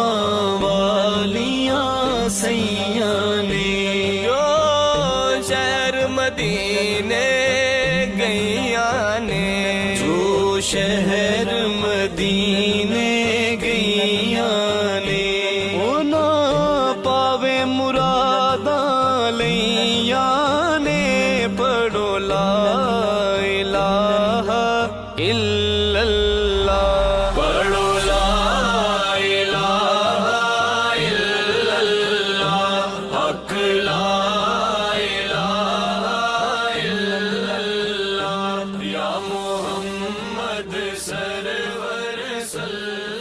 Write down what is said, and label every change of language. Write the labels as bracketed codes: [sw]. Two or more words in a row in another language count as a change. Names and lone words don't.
[pa] والیاں سیاں نے او شہر مدینے گئیاں نے جو شہر مدینے گئیاں نے او نا پاوے مرادا لیاں نے پڑھو [ar] لا إله إلا الله पढ़ो لا إله إلا الله حق لا إله إلا الله يا محمد سرور صلي